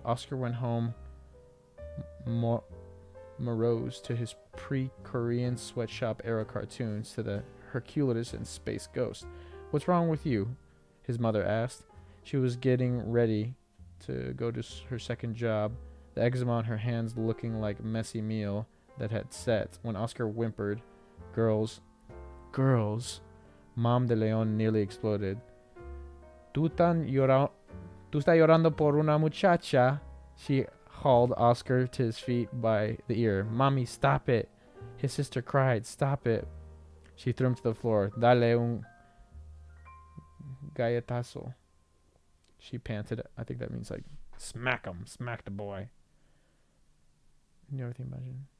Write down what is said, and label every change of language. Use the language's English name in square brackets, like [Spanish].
[English] Oscar went home morose to his pre-Korean sweatshop era cartoons, to the Hercules and Space Ghost. "What's wrong with you?" his mother asked. She was getting ready to go to her second job, the eczema on her hands looking like messy meal that had set, when Oscar whimpered, Girls. Mom de Leon nearly exploded. [Spanish] Tú estás llorando por una muchacha. [English] She hauled Oscar to his feet by the ear. "Mommy, stop it." His sister cried, "Stop it." She threw him to the floor. [Spanish] "Dale un galletazo." She panted. [English] I think that means like, smack him, smack the boy. You know everything about you?